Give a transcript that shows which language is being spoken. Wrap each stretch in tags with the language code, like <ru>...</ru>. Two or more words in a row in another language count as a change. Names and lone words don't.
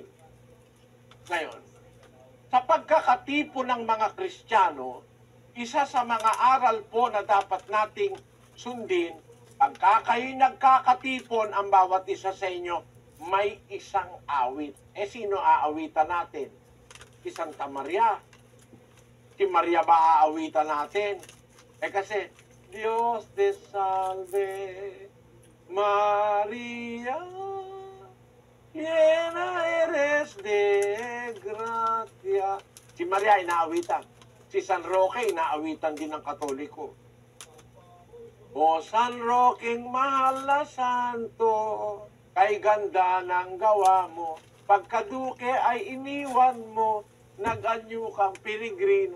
<tl>Ngayon, sa pagkakatipo ng mga Kristiyano, isa sa mga aral po na dapat nating sundin, pagka kayo'y nagkakatipon ang bawat isa sa inyo, may isang awit. Eh, sino aawitan natin? Si Santa Maria. Si Maria ba aawitan natin? Eh kasi,</tl> <es>Dios te salve, Maria, llena eres de gracia.</es> <tl>Si Maria inaawitan. Si San Roque inaawitan din ng Katoliko. O San Roqueng mahal na santo, kay ganda ng gawa mo, pagkaduke ay iniwan mo, nag-anyo kang piligrino.</tl>